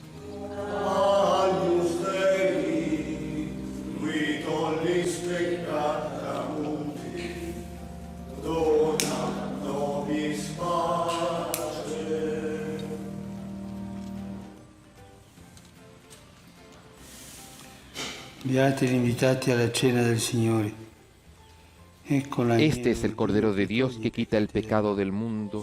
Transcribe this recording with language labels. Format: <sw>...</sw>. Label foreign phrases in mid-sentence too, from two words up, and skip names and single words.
<la>Agnus Dei, qui tollis peccata mundi, dona nobis pace.</la> <it>Beati gli invitati alla cena del Signore. Ecco</it> <es>Este es el Cordero de Dios que quita el pecado del mundo.</es>